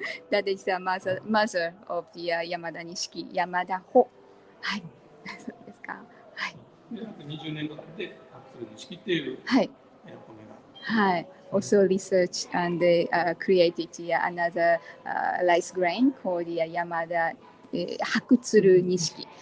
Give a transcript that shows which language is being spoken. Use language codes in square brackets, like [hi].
[en] That is the mother of the Yamada Nishiki, Yamada Ho. [ja] はい、そうですか。はい。 20年間で白鶴錦っていうお米が。はい。 [en] Also researched and they created another rice grain called the Yamada Hakutsuru Nishiki.